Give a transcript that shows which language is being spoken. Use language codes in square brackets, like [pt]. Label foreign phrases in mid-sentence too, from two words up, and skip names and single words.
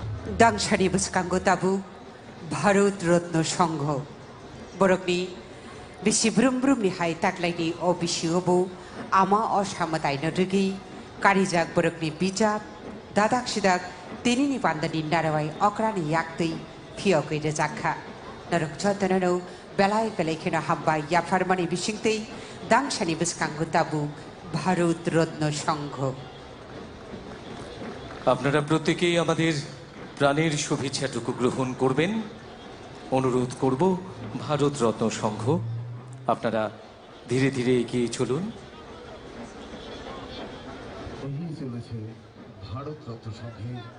[brx] दांसानि बसकांगो ताबु भारत रत्न संघ बरकनि बिसि ब्रुम ब्रुमनि हाय ताकलायनि अ बिसिहबो आमा असामतायनो रगि कारिजाक बरकनि बिजाब दादाक सिदाक तिनिनि पान्दानि नारावाय अक्रानि याक्तै फियकै रजाखा नरक जतननो बेलाय बेलायखेनो हाब्बा याफारमानि बिसिंतै दांसानि बसकांगो ताबु भारत रत्न संघ [bn] আপনারা প্রত্যেকেই আমাদের প্রাণের শুভেচ্ছাটুকু গ্রহণ করবেন অনুরোধ করব ভারত রত্ন সংঘ আপনারা ধীরে ধীরে এগিয়ে চলুন এগিয়ে চলেছে ভারত রত্ন সংঘের